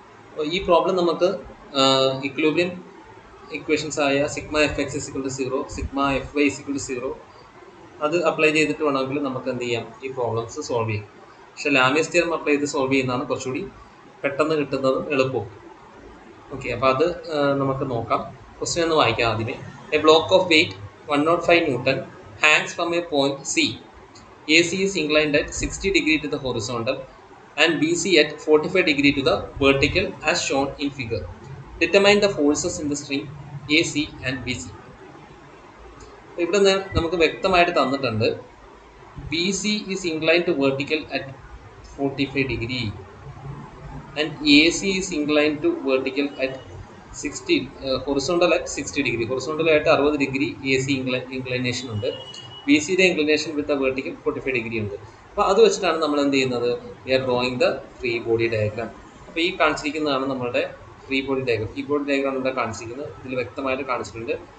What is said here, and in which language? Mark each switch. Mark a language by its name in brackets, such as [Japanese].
[Malayalam] അപ്പോൾ ഈ പ്രോബ്ലം നമുക്ക് ഇക്വിലിബ്രിയം ഇക്വേഷൻസ് ആയ sigma F X is equal to 0, sigma F Y is equal to 0 അത് അപ്ലൈ ചെയ്തിട്ട് വേണമെങ്കിൽ നമുക്ക് എന്ത് ചെയ്യാം, ഈ പ്രോബ്ലംസ് സോൾവ് ചെയ്യാം. പക്ഷേ ലാമീസ് തിയറം അപ്ലൈ ചെയ്ത് സോൾവ് ചെയ്യുന്നതാണ് കുറച്ചുകൂടി പെട്ടെന്ന് കിട്ടുന്നതും എളുപ്പവും. ഓക്കെ, അപ്പോൾ അത് നമുക്ക് നോക്കാം. ക്വസ്റ്റ്യൻ ഒന്ന് വായിക്കാം ആദ്യമേ. [English] A block of weight 105 Newton hangs from a point C. AC is inclined at 60 degree to the horizontal and BC at 45 degree to the vertical as shown in figure. Determine the forces in the string AC and BC. [Malayalam] ഇവിടെ നമുക്ക് വ്യക്തമായിട്ട് തന്നിട്ടുണ്ട് [English] BC is inclined to vertical at 45 degree and AC is inclined to vertical at 60 horizontal at 60 degree. [Malayalam] horizontal ആയിട്ട് 60 degree AC inclination ഉണ്ട്. B സിയുടെ inclination വിത്ത് vertical 45 degree ഉണ്ട്. അപ്പോൾ അത് വെച്ചിട്ടാണ് നമ്മൾ എന്ത് ചെയ്യുന്നത്, [English] We are drawing the free body diagram. [Malayalam] അപ്പോൾ ഈ കാണിച്ചിരിക്കുന്നതാണ് നമ്മളുടെ free body diagram. Free body diagram ഇവിടെ കാണിച്ചിരിക്കുന്നത്, ഇതിൽ വ്യക്തമായിട്ട് കാണിച്ചിട്ടുണ്ട്.